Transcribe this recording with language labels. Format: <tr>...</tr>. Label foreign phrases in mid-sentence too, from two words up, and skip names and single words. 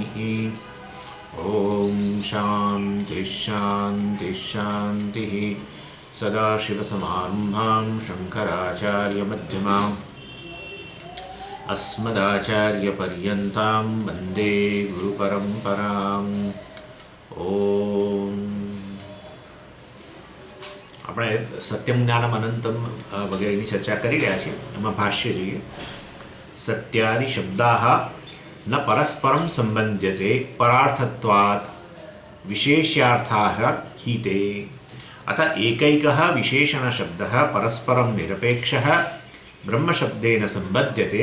<sa>ॐ शान्तिः शान्तिः शान्तिः। सदाशिवसमारम्भां शङ्कराचार्यमध्यमाम् अस्मदाचार्यपर्यन्तां वन्दे गुरुपरम्पराम्।</sa> <gu>ઓમ આપણે</gu> <sa>सत्यम ज्ञानम अनंतम</sa> <gu>વગેરેની ચર્ચા કરી રહ્યા છીએ. એમાં ભાષ્ય જોઈએ.</gu> <sa>सत्यादि शब्दाः न परस्परम संबध्यते परार्थत्वात् विशेष्यार्थाः हि ते अतः एकैकः विशेषणशब्दः परस्परम निरपेक्षः ब्रह्मशब्देन संबध्यते.</sa>